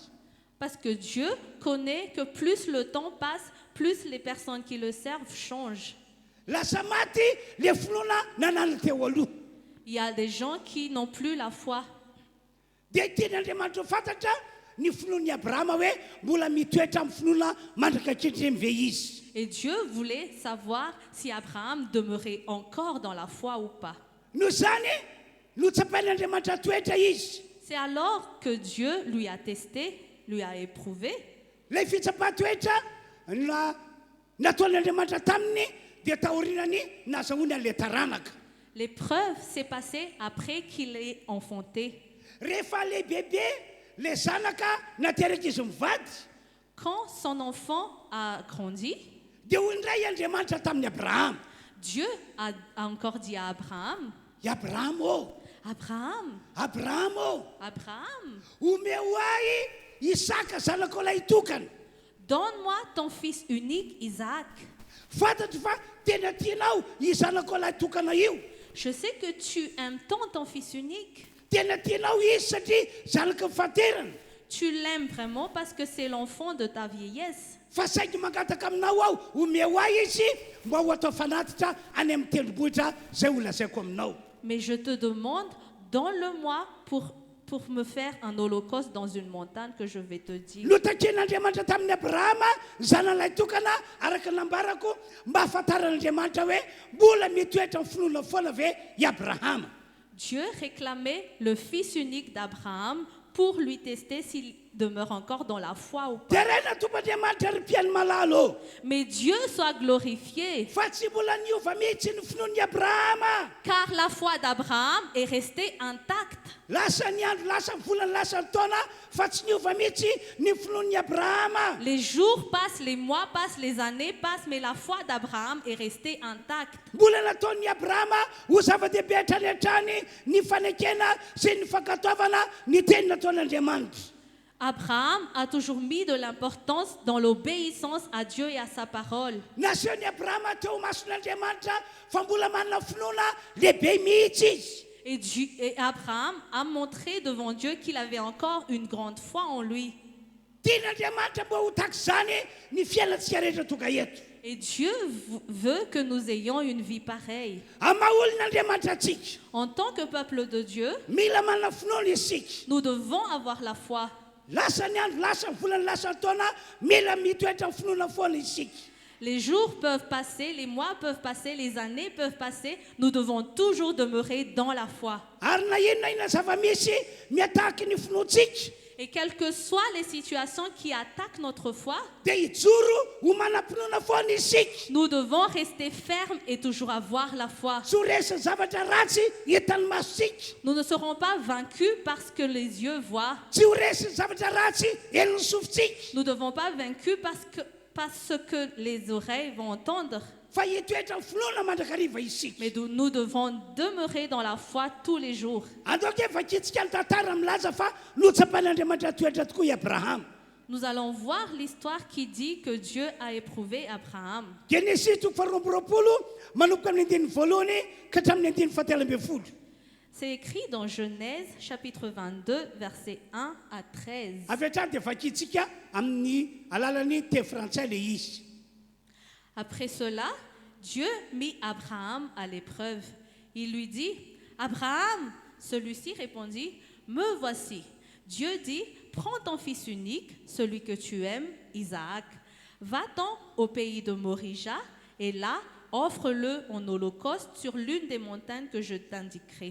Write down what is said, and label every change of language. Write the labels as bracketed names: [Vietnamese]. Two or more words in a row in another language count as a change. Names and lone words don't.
[French] Parce que Dieu connaît que plus le temps passe, plus les personnes qui le servent changent. [Malagasy] Lasa maty ilay finoana nanana teo aloha. [French] Il y a des gens qui n'ont plus la foi. [Malagasy] Dia tian'Andriamanitra ho fantatra ny finoan'i Abrahama hoe mbola mitoetra amin'ny finoana mandrakakitry ve izy. [French] Et Dieu voulait savoir si Abraham demeurait encore dans la foi ou pas. [Malagasy] Noho izany no tsapain'Andriamanitra toetra izy. [French] C'est alors que Dieu lui a testé, lui a éprouvé. [Malagasy] Ilay fitsapa-toetra nataon'Andriamanitra taminy dia tahorinany nazahoany an'ilay taranaka. [French] L'épreuve s'est passée après qu'il ait enfanté. [Malagasy] Rehefa le bebe le zanaka nateraka izy mivady [French] Quand son enfant a grandi, [Malagasy] dia hoy indray Andriamanitra tamin'ny Abraham, [French] Dieu a encore dit à Abraham, [Malagasy] i Abraham ô, [French] Abraham, [Malagasy] Abraham ô, [French] Abraham, [Malagasy] omeo ahy Isaka zanako ilay tokana. [French] donne-moi ton fils unique Isaac. [Malagasy] Fantatro fa tena tianao i zanako ilay tokana io. [French] Je sais que tu aimes tant ton fils unique. [Malagasy] Tena tianao izy satria zanaka faterana. [French] Tu l'aimes vraiment parce que c'est l'enfant de ta vieillesse. [Malagasy] Fa saingy mangataka aminao aho omeo ahy izy mba ho atao fanatitra any amin'ny tendrombohitra zay ho lazaiko aminao. [French] Mais je te demande, donne-le-moi pour me faire un holocauste dans une montagne que je vais te dire. [Malagasy] Notakian'Andriamanitra tamin'ny Abrahama zanan'ilay tokana araka nambarako mba ahafantaran'Andriamanitra hoe mbola mitoetra amin'ny finoana foana ve i Abrahama. [French] Dieu réclamait le fils unique d'Abraham pour lui tester s'il demeure encore dans la foi ou [Malagasy] Dia [French] pas. [Malagasy] ray natompoandriamanitra ry mpiany malalo. [French] Mais Dieu soit glorifié, [Malagasy] Fa tsy mbola niova mihitsy ny finoan'i Abrahama. [French] car la foi d'Abraham est restée intacte. [Malagasy] Lasa ny andro, lasa ny volana, lasa ny taona fa tsy niova mihitsy ny finoan'i Abrahama. [French] Les jours passent, les mois passent, les années passent, mais la foi d'Abraham est restée intacte. [Malagasy] Mbola nataon'i Abrahama ho zava-dehibe hatrany hatrany ny fanekena sy ny fankatoavana ny teny nataon'Andriamanitra. [French] Abraham a toujours mis de l'importance dans l'obéissance à Dieu et à sa parole. [Malagasy] Nasehon'i Abrahama teo mason'Andriamanitra fa mbola manana finoana lehibe mihitsy izy. [French] Et Abraham a montré devant Dieu qu'il avait encore une grande foi en lui. [Malagasy] Tian'Andriamanitra mba ho tahaka izany ny fiainantsika rehetra tonga eto. [French] Et Dieu veut que nous ayons une vie pareille. [Malagasy] Amaha-olon'Andriamanitra atsika. [French] En tant que peuple de Dieu, [Malagasy] Mila manana finoana isika. [French] nous devons avoir la foi. [Malagasy] Lasa ny andro, lasa ny volana, lasa ny taona, mila mitoetra ny finoana foana isika. [French] Les jours peuvent passer, les mois peuvent passer, les années peuvent passer. Nous devons toujours demeurer dans la foi. [Malagasy] Ary na inona na inona zava-misy miatahaky ny finoantsika [French] Et quelles que soient les situations qui attaquent notre foi, [Malagasy] dia hijoro ho manam-pinoana foana isika. [French] nous devons rester fermes et toujours avoir la foi. [Malagasy] Tsy ho resy zavatra ratsy hitan'ny masosika. [French] Nous ne serons pas vaincus parce que les yeux voient. [Malagasy] Tsy ho resy zavatra ratsy elon'ny sofintsika. [French] Nous ne devons pas vaincus parce que les oreilles vont entendre. [Malagasy] Fa hitoetra ny finoana mandrakariva isika. [French] Mais nous devons demeurer dans la foi tous les jours. [Malagasy] Andoka efa kitsika ny tantara milaza fa notsapan'Andriamanitra toetra tokoa i Abraham. [French] Nous allons voir l'histoire qui dit que Dieu a éprouvé Abraham. [Malagasy] Genesis 3:20 manomboka amin'ny andininy voalohany ka hatramin'ny andininy fahatelo ambin'ny folo. [French] C'est écrit dans Genèse chapitre 22 versets 1 à 13. [Malagasy] Avy hatrany dia vakitsika amin'ny alalan'ny teny frantsay le izy. [French] Après cela, Dieu mit Abraham à l'épreuve. Il lui dit, Abraham, celui-ci répondit, me voici. Dieu dit, prends ton fils unique, celui que tu aimes, Isaac. Va-t'en au pays de Morija et là, offre-le en holocauste sur l'une des montagnes que je t'indiquerai.